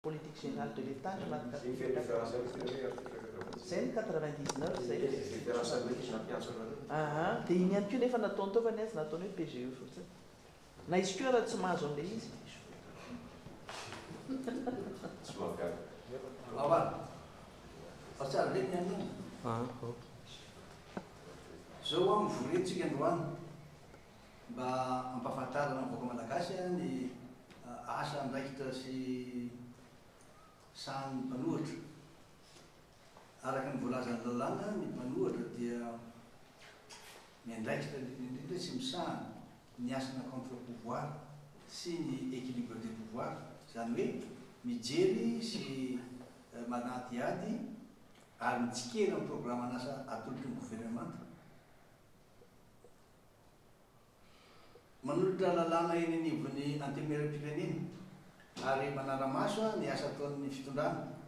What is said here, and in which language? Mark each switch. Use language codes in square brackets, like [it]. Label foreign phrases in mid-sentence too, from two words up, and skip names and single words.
[fr] politique générale de l'État. Il fait référence à l'extérieur. C'est 99, c'est. Référence à l'État. [mg] Ah, dia iny ihany koa nefa nataony tao fa ny azy nataony hoe PGE fotsiny. Na izy koa raha tsy mahazo an'ilay izy. Tsy mahagaga. Avan. Tsara ndraiky ny an'io. Zao a mivorentsika androany mba hampafantarana ny vahoaka malagasy ny asa andraikitra sy samy mpanohitra. Araka ny voalazan'ny lalàna ny mpanohitra dia miandraikitra indrindra sy misahana ny asana contre-pouvoir sy ny [fr] équilibre des pouvoirs, [mg] zany hoe mijery sy manaty ady ary mitsikera ny programme an'asa atolotra ny gouvernement. Manolotra lalàna eny anivon'ny antemeram-pirenena ary manara-maso ny asa ataon'ny fitondrana.